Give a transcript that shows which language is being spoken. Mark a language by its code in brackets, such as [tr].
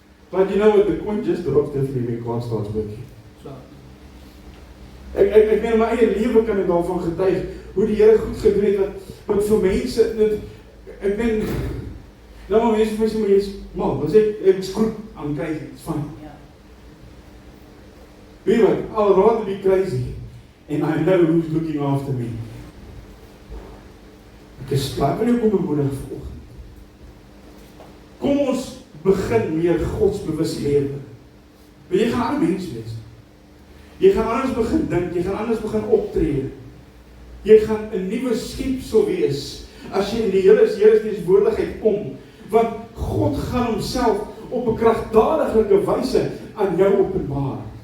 [en] But you know what, the coin just drops definitely when God starts working. [af] Ek meen, my eie lewe kan ek daarvan getuig, hoe die Here goed gedoen het, wat vir mense, ek meen, nou maar mense vir my sê, maar jy is mal, dan sê ek skroep aan kry, [en] it's fine. [af] Weet jy wat, [en] I'll rather be crazy, and I know who's looking after me. [af] Ek is klaar, wil jy kom bemoedig vanoggend. Kom ons begin meer godsbewus lewe. Want jy gaan 'n ander mens wees. Jy gaan anders begin dink, jy gaan anders begin optree. Jy gaan 'n nuwe skepsel wees as jy in die Here se teenwoordigheid kom, want God gaan homself op 'n kragtadige wyse aan jou openbaar.